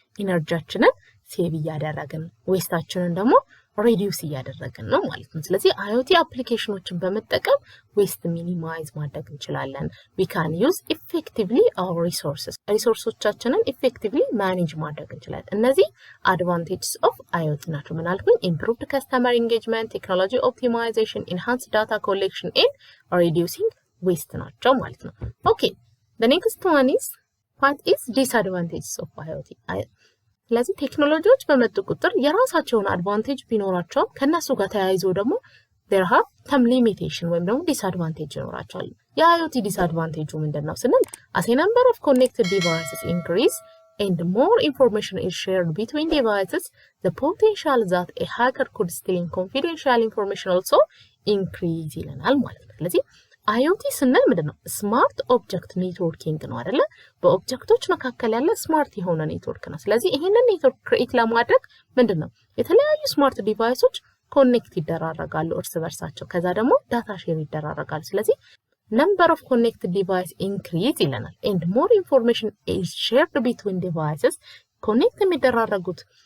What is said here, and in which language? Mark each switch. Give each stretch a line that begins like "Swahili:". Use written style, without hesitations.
Amharic: ኢነርጂያችንን ሴቭ እያደረግን ዌስታችንን ደግሞ ሪዲዩስ እያደረግን ነው ማለት ነው። ስለዚህ IoT አፕሊኬሽኖችን በመጠቀም ዌስት ሚኒማይዝ ማድረግ እንችላለን።
English: we can use effectively our resources
Amharic: ሪሶርሶቻችንን
English: effectively manage
Amharic: ማድረግ እንችላለን። እነዚህ
English: advantages of IoT
Amharic: ናቸው። ምን አልኩኝ?
English: improved customer engagement, technology optimization, enhanced data collection and reducing waste
Amharic: ናቸው ማለት ነው።
English: okay, the next one is what is disadvantages of IoT?
Amharic: ስለዚህ ቴክኖሎጂዎች በመጡ ቁጥር የራሳቸውን አድቫንቴጅ ቢኖራቸው ከነሱ ጋር ተያይዞ ደግሞ
English: there have some limitation
Amharic: ወይም ደግሞ disadvantage ይኖራቸዋል። የIoT disadvantage ምንድነው ስንል
English: as a number of connected devices increase and more information is shared between devices, the potential that a hacker could steal confidential information also increase
Amharic: ይለናል ማለት ነው። ስለዚህ IoT ስንል ምንድነው? ስማርት ኦብጀክት ኔትወርኪንግ ነው አይደለ? በኦብጀክቶች መካከል ያለ ስማርት የሆነ ኔትወርክ ነው። ስለዚህ ይሄንን ኔትወርክ ክሬት ለማድረግ ምንድነው? የተለያዩ ስማርት ዲቫይሶች ኮኔክት ይደራረጋሉ እርስ በርሳቸው። ከዛ ደግሞ ዳታ ሼር ይደራረጋሉ። ስለዚህ
English: number of connected device increase
Amharic: ይለናል
English: and more information is shared between devices
Amharic: ኮኔክት የሚደራረጉት